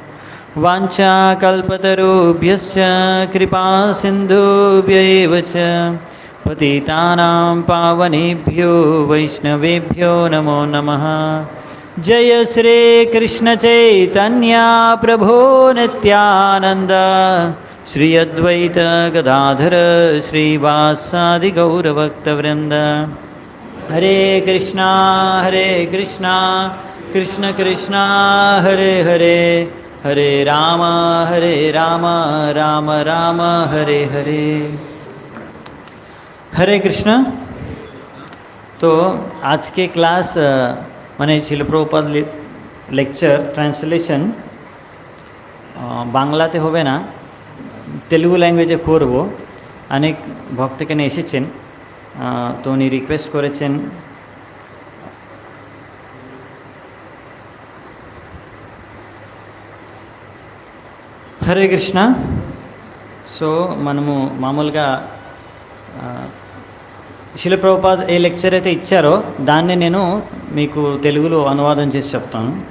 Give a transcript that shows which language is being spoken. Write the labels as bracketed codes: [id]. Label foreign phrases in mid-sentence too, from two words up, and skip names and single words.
[sa] वाञ्छाकल्पतरुभ्यश्च कृपा सिन्धुभ्य एव च पतितानां पावनेभ्यो वैष्णवेभ्यो नमो नमः। जय श्री कृष्ण चैतन्य प्रभो नित्यानंद श्री अद्वैत गदाधर श्रीवासादि गौरभक्तवृंद। हरे कृष्णा कृष्ण कृष्णा हरे हरे हरे राम राम राम हरे हरे। हरे कृष्ण। [hi] तो आज के क्लास [bn] মানে শিল প্রভুপাদ [en] lecture translation [bn] বাংলাতে হবে না, তেলুগু ল্যাঙ্গুয়েজে করব। অনেক ভক্ত এখানে এসেছেন, তো উনি রিকোয়েস্ট করেছেন [sa] हरे कृष्ण. [te] సో మనము మామూలుగా శిల ప్రభుపాద్ ఏ లెక్చర్ అయితే ఇచ్చారో దాన్ని నేను మీకు తెలుగులో అనువాదం చేసి చెప్తాను.